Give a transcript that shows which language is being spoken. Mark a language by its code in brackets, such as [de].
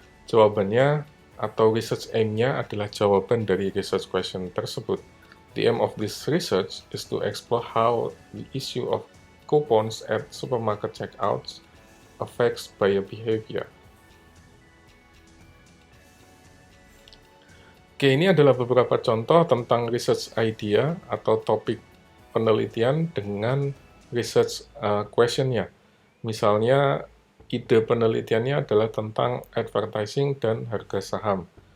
[id] Jawabannya atau research aim-nya adalah jawaban dari research question tersebut. [en] The aim of this research is to explore how the issue of coupons at supermarket checkouts affects buyer behavior. [id] Oke, ini adalah beberapa contoh tentang research idea atau topik penelitian dengan research question-nya. Misalnya, ide penelitiannya adalah tentang advertising dan harga saham.